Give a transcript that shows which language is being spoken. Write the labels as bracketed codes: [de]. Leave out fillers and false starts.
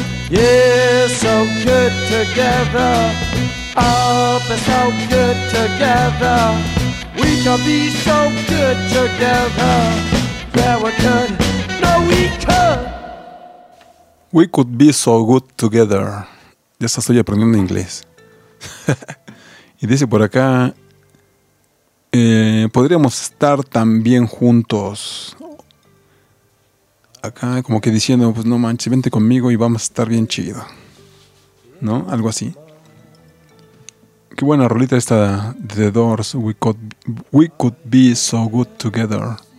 [en] Yeah, so good together. Up and so good together. We could be so good together. Yeah, we could. No, we could. We could be so good together. [es] Ya estoy aprendiendo inglés. Y dice por acá, podríamos estar también juntos. Acá como que diciendo, pues no manches, vente conmigo y vamos a estar bien chido, ¿no? Algo así. Qué buena rolita esta de The Doors. [en] We could be so good together.